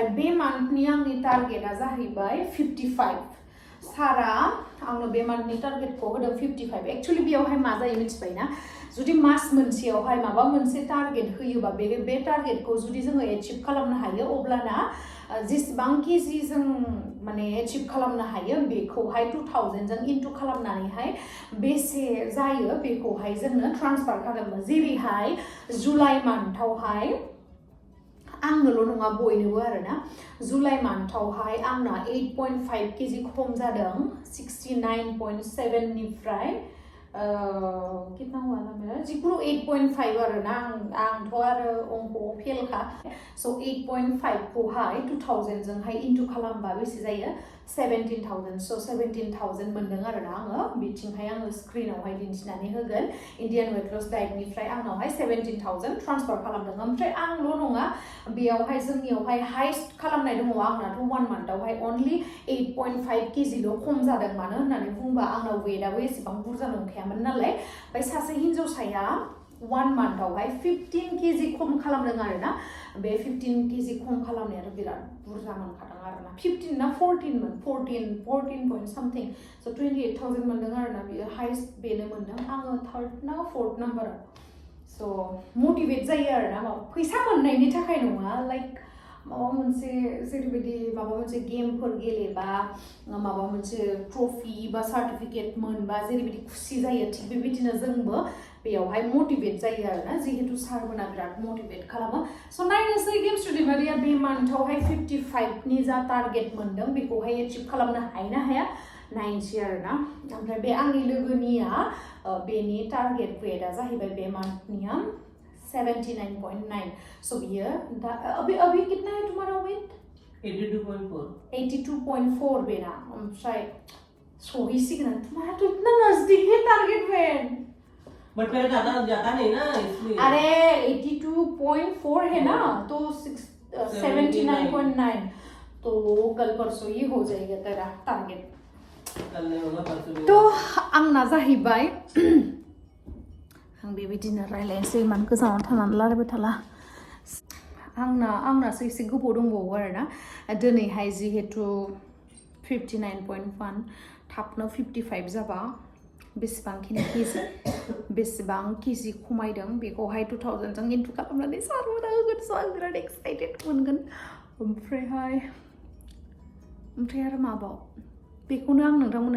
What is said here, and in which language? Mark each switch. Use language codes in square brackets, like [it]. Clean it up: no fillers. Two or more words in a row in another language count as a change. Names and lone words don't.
[brx] बे मान्थनि आंनि टारगेटआ जाहैबाय 55 सारा आंनो बे मान्थनि टारगेटखौ होदों 55 एक्चुअली बेयावहाय मा जायो मिथिबायना जुदि मास मोनसेयावहाय माबा मोनसे टारगेट होयोबा बे टारगेटखौ जुदि जोङो एचिभ खालामनो हायो अब्लाना जेसेबां केजि जों माने एचिभ खालामनो हायो बेखौहाय 2000 जों इनटु खालामनानैहाय बेसे जायो बेखौहाय जोंनो ट्रान्सफार खालामो जेरैहाय जुलाइ मान्थावहाय आंनोल' नङा बयनोबो आरोना जुलाइ मान्थावहाय आंना 8.5 केजि खम जादों 69.7 निफ्राय [hi] कितना हुआ था मेरा [brx] जिकुनु 8.5 आरोना आंथ' आरो अंक'आव फेलखा स' 8.5 खौहाय 2000 जोंहाय इनटु खालामबा बेसे जायो 17,000 स' 17,000 मोनदों आरोना आङो बिथिंहाय आङो स्क्रिनावहाय दिन्थिनानै होगोन [en] Indian weight loss [brx] डाइटनिफ्राय आंनावहाय 17,000 ट्रान्सफार खालामदों ओमफ्राय आंल' नङा बेयावहाय जोंनियावहाय हाइस्ट खालामनाय दङ आंनाथ' 1 मान्थावहाय अनलि 8.5 केजिल' खम जादों मानो होननानै बुंबा आंनाव वेटआबो एसेबां बुरजा नंखायामोन नालाय ओमफ्राय सासे हिन्जावसाया 1 मान्थावहाय 15 केजि खम खालामदों आरोना बे 15 केजि खम खालामनायाथ' बिराद बुरजा मोनखादों आरोना 15 ना 14 मोन [en] 14 point something [brx] स' 28,000 मोनदों आरोना बियो हाइस्ट बेनो मोनदों आङो 3rd ना 4th नाम्बाराव स' मटिभेट जायो आरोना फैसा मोननायनि थाखाय नङा लाइक माबा मोनसे जेरैबायदि माबा मोनसे गेमफोर गेलेबा माबा मोनसे ट्रफि बा सार्टिफिकेट मोनबा जेरैबायदि खुसि जायो थिग बेबायदिनो जोंबो बेयावहाय मटिभेट जायो आरोना जिहेतु सारमोना बिराद मटिभेट खालामो स' नायनोसै गेम्स दैमारिया बे मान्थावहाय 55 नि जा टारगेट मोनदों बेखौहाय एचिभ खालामनो हायो ना हाया नायनोसै आरोना ओमफ्राय बे आंनि लोगोनिया बेनि टारगेट वेटआ जाहैबाय बे मान्थनिया [hi] 79.9 [brx] सो बियो [hi] अभी कितना है तुम्हारा वेट 82.4 [brx] बेना ओमफ्राय सहीसिगोन [hi] तुम्हारा तो इतना नजदीक है [en] target weight [hi] बट मेरा जाता नहीं ना इसलिए अरे 82.4 है ना तो 79.9 तो कल परसों ये हो जाएगा तेरा टारगेट कल नहीं होगा परसों [brx] तो आंना जाहैबाय आं बेबायदिनो रायलायनोसै मान गोजानाव थानानै रायलायबाय थाला आंनासो एसे गोबाव दंबावो आरोना दिनैहाय जिहेतु 59.1 थाबनो 55 जाबा बेसेबां केजि खमायदों बेखौहाय 2000 जों इनटु खालामनानै सारमोना होगोन स' आं बिराद एक्साइटेड मोनगोन ओमफ्राय आरो माबाव बेखौनो आं नोंथांमोननो